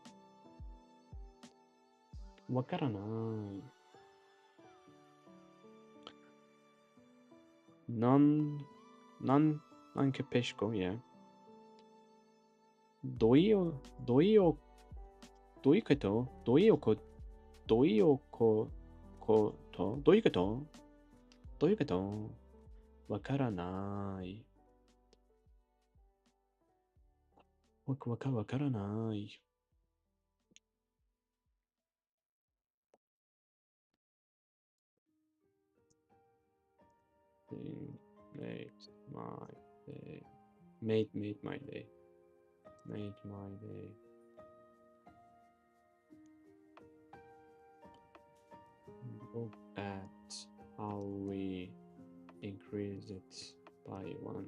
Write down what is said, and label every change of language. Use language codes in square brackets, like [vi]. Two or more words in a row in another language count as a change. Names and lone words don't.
[ja] わからない。 [it] Non, non, non capisco, yeah. Doio, doio, doiketo, doioko, doioko, koto, doiketo, doiketo, wakaranai. [ja] Wakaranai. [en] Thing makes my day. Made my day. Made my day. Look at how we increase it by one.